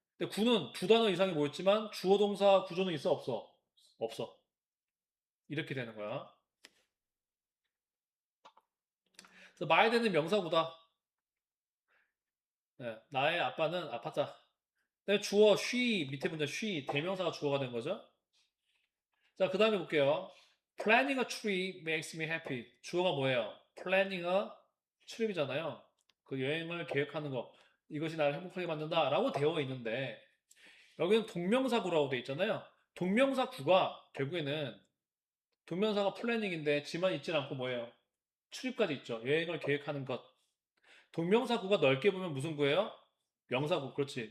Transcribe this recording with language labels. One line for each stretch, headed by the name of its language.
Korean: 근데 구는 두 단어 이상이 모였지만 주어 동사 구조는 있어 없어? 없어. 이렇게 되는 거야. 그래서 마이데는 명사구다. 네. 나의 아빠는 아팠다. 네, 주어 she 밑에 문장 she 대명사가 주어가 된 거죠. 자, 그 다음에 볼게요.
English: Planning a trip makes me happy.
Korean: 주어가 뭐예요?
English: Planning a trip
Korean: 이잖아요. 그 여행을 계획하는 거. 이것이 나를 행복하게 만든다 라고 되어 있는데 여기는 동명사구라고 되어 있잖아요. 동명사구가 결국에는 동명사가 플래닝인데 지만 있진 않고 뭐예요? 출입까지 있죠. 여행을 계획하는 것. 동명사구가 넓게 보면 무슨 구예요? 명사구. 그렇지.